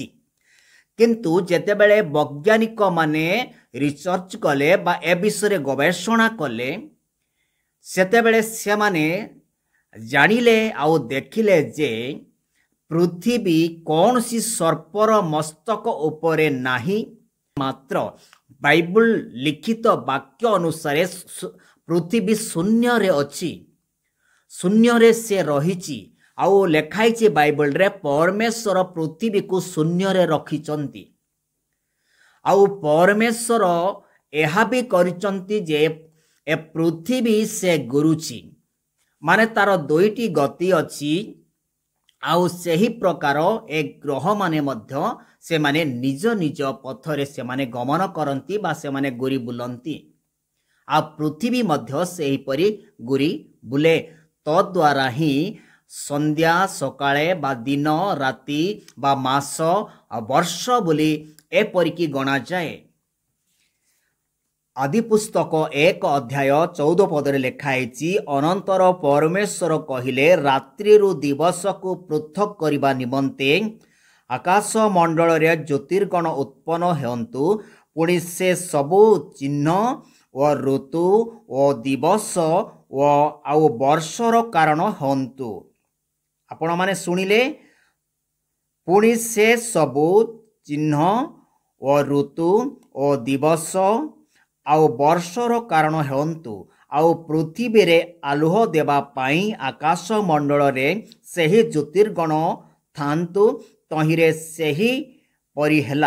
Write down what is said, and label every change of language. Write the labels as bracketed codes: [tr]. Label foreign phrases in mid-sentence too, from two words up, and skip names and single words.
[or] କିନ୍ତୁ ଯେତେବେଳେ ବୈଜ୍ଞାନିକ ମାନେ ରିସର୍ଚ୍ଚ କଲେ ବା ଏ ବିଷୟ ଗବେଷଣା କଲେ ସେତେବେଳେ ସେ ମାନେ ଜାଣିଲେ ଆଉ ଦେଖିଲେ ଯେ ପୃଥିବୀ କୌଣସି ସର୍ପର ମସ୍ତକ ଉପରେ ନାହିଁ, ମାତ୍ର ବାଇବଲ ଲିଖିତ ବାକ୍ୟ ଅନୁସାରେ ପୃଥିବୀ ଶୂନ୍ୟରେ ଅଛି, ଶୂନ୍ୟରେ ସେ ରହିଛି। ଆଉ ଲେଖାଇଛି ବାଇବଲରେ ପରମେଶ୍ୱର ପୃଥିବୀକୁ ଶୂନ୍ୟରେ ରଖିଛନ୍ତି। ଆଉ ପରମେଶ୍ୱର ଏହା ବି କରିଛନ୍ତି ଯେ ଏ ପୃଥିବୀ ସେ ଘୂରୁଛି, ମାନେ ତାର ଦୁଇଟି ଗତି ଅଛି। ଆଉ ସହି ପ୍ରକାର ଏ ଗ୍ରହ ମାନେ ମଧ୍ୟ ସେ ମାନେ ନିଜ ନିଜ ପଥରେ ସେ ମାନେ ଗମନ କରନ୍ତି ବା ସେ ମାନେ ଘୂରି ବୁଲନ୍ତି। ଆ ପୃଥିବୀ ମଧ୍ୟ ସେହି ପରି ଘୂରି ବୁଲେ। ତା ଦ୍ୱାରା ହିଁ ସନ୍ଧ୍ୟା ସକାଳେ ବା ଦିନ ରାତି ବା ମାସ ବର୍ଷ ବୋଲି ଏପରିକି ଗଣା ଯାଏ। ଆଦି ପୁସ୍ତକ 1 ଅଧ୍ୟାୟ 14 ପଦରେ ଲେଖାଇଛି, ଅନନ୍ତର ପରମେଶ୍ୱର କହିଲେ ରାତ୍ରି ଦିବସକୁ ପୃଥକ କରିବା ନିମନ୍ତେ ଆକାଶ ମଣ୍ଡଳରେ ଜ୍ୟୋତିର୍ଗଣ ଉତ୍ପନ୍ନ ହେଉନ୍ତୁ, ପୁଣି ସେ ସବୁ ଚିହ୍ନ ଓ ଋତୁ ଓ ଦିବସ ଓ ଆଉ ବର୍ଷର କାରଣ ହେଉନ୍ତୁ। ଆପଣ ମାନେ ଶୁଣିଲେ, ପୁଣି ସେ ସବୁ ଚିହ୍ନ ଓ ଋତୁ ଓ ଦିବସ ଆଉ ବର୍ଷର କାରଣ ହେଉନ୍ତୁ, ଆଉ ପୃଥିବୀରେ ଆଲୋକ ଦେବା ପାଇଁ ଆକାଶ ମଣ୍ଡଳରେ ସେହି ଜ୍ୟୋତିର୍ଗଣ ଥାଆନ୍ତୁ, ତହିଁରେ ସେହି ପରି ହେଲା।